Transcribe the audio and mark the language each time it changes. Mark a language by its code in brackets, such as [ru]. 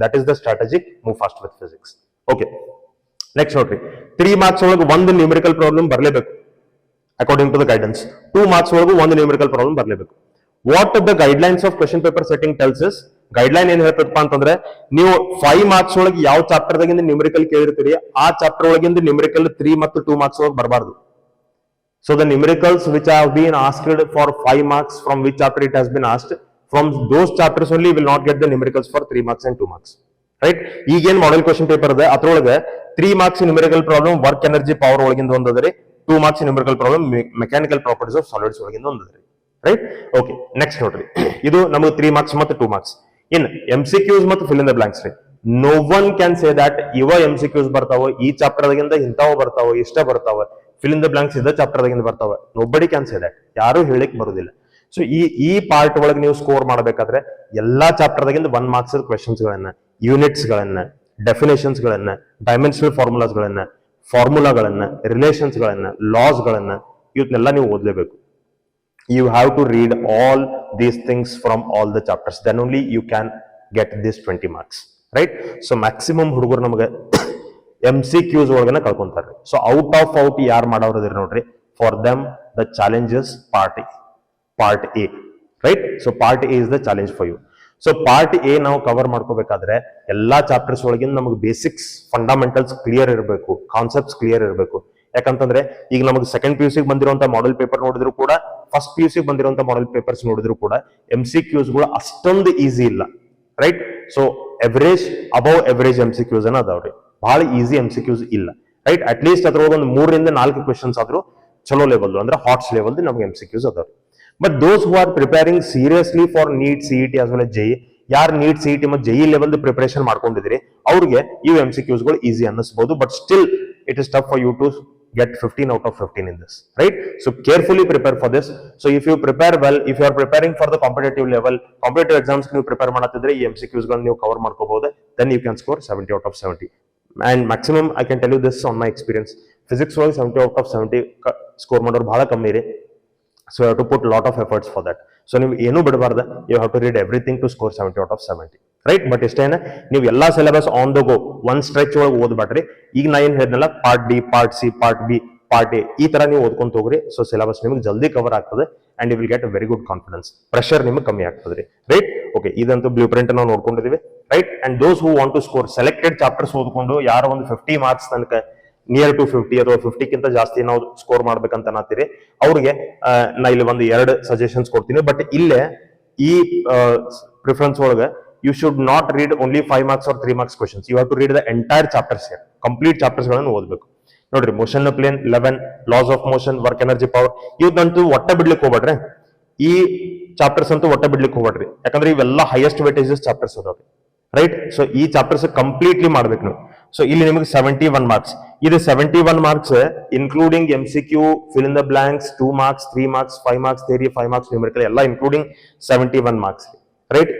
[en] That is the strategy move fast with physics. [kn] Okay, next ನೋಡ್ರಿ, 3 marks ಒಳಗೆ ಒಂದು numerical problem ಬರಲೇಬೇಕು according to the guidance. 2 marks ಒಳಗೂ ಒಂದು ನ್ಯೂಮರಿಕಲ್ ಪ್ರಾಬ್ಲಮ್ ಬರಲೇಬೇಕು. [en] what the guidelines of question paper setting tells is, [kn] guideline ಏನ್ ಹೇಳ್ತದಪ್ಪ ಅಂತಂದ್ರೆ ನೀವು 5 ಮಾರ್ಕ್ಸ್ ಒಳಗೆ ಯಾವ ಚಾಪ್ಟರ್ ದಾಗಿಂದ ನ್ಯೂಮರಿಕಲ್ ಕೇಳಿರ್ತೀರಿ ಆ ಚಾಪ್ಟರ್ ಒಳಗಿಂದ ನ್ಯೂಮರಿಕಲ್ 3 ಮತ್ತು 2 ಮಾರ್ಕ್ಸ್ ಒಳಗೆ ಬರಬಾರ್ದು. [en] So the numericals which have been asked for 5 marks, from which chapter it has been asked, from those chapters only will not get the numericals for 3 marks and 2 marks. Right? [kn] ಈಗೇನ್ model question paper ಇದೆ ಅದ್ರೊಳಗೆ 3 marks numerical problem work energy power ಒಳಗಿಂದ ಒಂದದ್ರಿ, 2 marks numerical problem mechanical properties of solids ಒಳಗಿಂದ ಒಂದದ್ರಿ. Right? Okay, next ನೋಡ್ರಿ, ಇದು ನಮಗೆ 3 marks ಮತ್ತು 2 marks. ಇನ್ MCQs ಮತ್ತು ಫಿಲ್ ಇನ್ ದ ಬ್ಲಾಂಕ್ಸ್ ರೀ. [en] no one can say that [kn] ಇವ MCQs ಬರ್ತಾವ, ಈ ಚಾಪ್ಟರ್ ದಾಗಿಂದ ಇಂತಾವ ಬರ್ತಾವ, ಇಷ್ಟ ಬರ್ತಾವ, ಫಿಲ್ ಇನ್ ದ ಬ್ಲಾಂಕ್ಸ್ ಇದ ಚಾಪ್ಟರ್ ದಾಗಿಂದ ಬರ್ತಾವ. [en] nobody can say that, [kn] ಯಾರು ಹೇಳಿಕ್ ಬರುದಿಲ್ಲ. ಸೊ ಈ ಪಾರ್ಟ್ ಒಳಗೆ ನೀವು ಸ್ಕೋರ್ ಮಾಡಬೇಕಾದ್ರೆ ಎಲ್ಲಾ ಚಾಪ್ಟರ್ ದಾಗಿಂದ 1 ಮಾರ್ಕ್ಸ್ ಕ್ವೆಶನ್ಸ್ ಗಳನ್ನ, ಯೂನಿಟ್ಸ್ ಗಳನ್ನ, ಡೆಫಿನೇಷನ್ಸ್ ಗಳನ್ನ, ಡೈಮೆನ್ಷನಲ್ ಫಾರ್ಮುಲಾಸ್ ಗಳನ್ನ, ಫಾರ್ಮುಲಾಗಳನ್ನ, ರಿಲೇಷನ್ಸ್ ಗಳನ್ನ, ಲಾಸ್ ಗಳನ್ನ ಇವನ್ನೆಲ್ಲ ನೀವು ಓದ್ಲೇಬೇಕು. [en] You have to read all these things from all the chapters, then only you can get this 20 marks, right? [kn] So maximum ಹುಡುಗರು ನಮಗೆ MCQs ಒಳಗನ ಕಳ್ಕೊಂತಾರೆ. [en] so out [kn] ಯಾರು ಮಾಡೋರು ನೋಡ್ರಿ, [en] For them the challenges part A, right? So part A is the challenge for you. [kn] So part A ನಾವು cover ಮಾಡ್ಕೋಬೇಕಾದ್ರೆ ಎಲ್ಲಾ chapters ಒಳಗಿಂದ ನಮಗೆ basics fundamentals clear ಇರಬೇಕು, ಕಾನ್ಸೆಪ್ಟ್ಸ್ ಕ್ಲಿಯರ್ ಇರಬೇಕು. ಯಾಕಂತಂದ್ರೆ ಈಗ ನಮಗೆ ಸೆಕೆಂಡ್ PUC ಬಂದಿರುವಂತ ಮಾಡೆಲ್ ಪೇಪರ್ ನೋಡಿದ್ರು ಕೂಡ, ಫಸ್ಟ್ PUC ಬಂದಿರುವಂತ ಮಾಡೆಲ್ ಪೇಪರ್ಸ್ ನೋಡಿದ್ರು ಕೂಡ MCQs ಗಳು ಅಷ್ಟೊಂದು ಈಸಿ ಇಲ್ಲ, right? So above average MCQs ಅದಾವ್ರಿ, ಬಹಳ ಈಸಿ MCQs ಇಲ್ಲ, ರೈಟ್? ಅಟ್ ಲೀಸ್ಟ್ ಅದ್ರೊಳಗೆ ಒಂದು 3 ರಿಂದ 4 ಕ್ವೆಶನ್ಸ್ ಆದ್ರೂ ಚಲೋ ಲೆವೆಲ್ ಅಂದ್ರೆ ಹಾಟ್ಸ್ ಲೆವೆಲ್ ನಮಗೆ MCQs ಅದಾವ್ರಿ. [en] but those who are preparing seriously for NEET, CET as well JEE, [kn] ಯಾರು ನೀಟ್, CET ಮತ್ತು JEE ಲೆವೆಲ್ ಪ್ರಿಪರೇಷನ್ ಮಾಡ್ಕೊಂಡಿದ್ರಿ ಅವ್ರಿಗೆ ಇವು MCQs ಗಳು easy ಅನ್ನಿಸಬಹುದು. [en] But still it is tough for you to get 15 out of 15 in this, right? So carefully prepare for this. So if you prepare well, if you are preparing for the competitive level, competitive exams [kn] ನೀವು prepare ಮಾಡತ್ತಿದ್ರೆ ಈ MCQs ಗಳನ್ನ ನೀವು cover ಮಾಡ್ಕೋಬಹುದು, [en] then you can score 70 out of 70. And maximum I can tell you this on my experience, physics ಒಳಗೆ 70 out of 70 [kn] score ಮಾಡೋರು ಬಹಳ ಕಮ್ಮಿ ರೀ. [en] So you have to put lot of efforts for that. So [kn] ನೀವು ಏನು ಬಿಡಬಾರ್ದು, [en] you have to read everything to score 70 out of 70, right? [kn] But ಇಷ್ಟೇನ ನೀವು ಎಲ್ಲಾ ಸಿಲೆಬಸ್ ಆನ್ ದ ಗೋ ಒಂದ್ ಸ್ಟ್ರೆಚ್ ಒಳಗೆ ಓದ್ಬೇಡ್ರಿ. ಈಗ ನಾ ಏನ್ ಹೇಳಿದ್ನಲ್ಲ, part D, part C, part B, part A ಈ ತರ ನೀವು ಓದ್ಕೊಂತ ಹೋಗ್ರಿ. ಸೊ ಸಿಲೆಬಸ್ ನಿಮಗೆ ಜಲ್ದಿ ಕವರ್ ಆಗ್ತದೆ [en] and you will get a very good confidence, [kn] pressure ನಿಮಗೆ ಕಮ್ಮಿ ಆಗ್ತದೆ, ರೈಟ್? ಓಕೆ, ಇದಂತೂ ಬ್ಲೂ ಪ್ರಿಂಟ್ ನಾವು ನೋಡ್ಕೊಂಡಿದೀವಿ, right? [en] and those who want to score [kn] selected chapters ಓದ್ಕೊಂಡು ಯಾರೋ ಒಂದು 50 ಮಾರ್ಕ್ಸ್ ತನಕ, ನಿಯರ್ ಟು 50 ಅಥವಾ 50ಕ್ಕಿಂತ ಜಾಸ್ತಿ ನಾವು ಸ್ಕೋರ್ ಮಾಡ್ಬೇಕಂತ ಅನ್ನತ್ತೀರಿ, ಅವ್ರಿಗೆ ನಾ ಇಲ್ಲಿ ಒಂದು 2 ಸಜೆಷನ್ಸ್ ಕೊಡ್ತೀನಿ. [en] but [kn] ಇಲ್ಲೇ ಈ ಪ್ರಿಫರೆನ್ಸ್ ಒಳಗೆ [en] you should not read only 5 marks or 3 marks questions. You have to read the entire chapters here, complete chapters ಗಳನ್ನು ಓದಬೇಕು. [kn] ನೋಡ್ರಿ, motion plane 11, loss of motion, work energy power, ಇವಂತೂ ಒಟ್ಟ ಬಿಡ್ಲಿಕ್ಕೆ ಹೋಗ್ಬೇಡ್ರಿ. ಈ ಚಾಪ್ಟರ್ಸ್ ಅಂತೂ ಒಟ್ಟ ಬಿಡ್ಲಿಕ್ಕೆ ಹೋಗ್ಬೇಡ್ರಿ, ಯಾಕಂದ್ರೆ ಇವೆಲ್ಲ ಹೈಯೆಸ್ಟ್ ವೇಟೇಜಸ್ ಚಾಪ್ಟರ್ಸ್ ಅದಾವ್ರಿ, ರೈಟ್? ಸೊ ಈ ಚಾಪ್ಟರ್ಸ್ ಕಂಪ್ಲೀಟ್ಲಿ ಮಾಡ್ಬೇಕು ನೀವು. ಸೊ ಇಲ್ಲಿ ನಿಮಗೆ 71 ಮಾರ್ಕ್ಸ್, ಇದು 71 marks including MCQ, fill in the blanks, 2 marks, 3 marks, 5 marks theory, 5 marks numerical ಎಲ್ಲ ಇನ್ಕ್ಲೂಡಿಂಗ್ 71 ಮಾರ್ಕ್ಸ್, ರೈಟ್?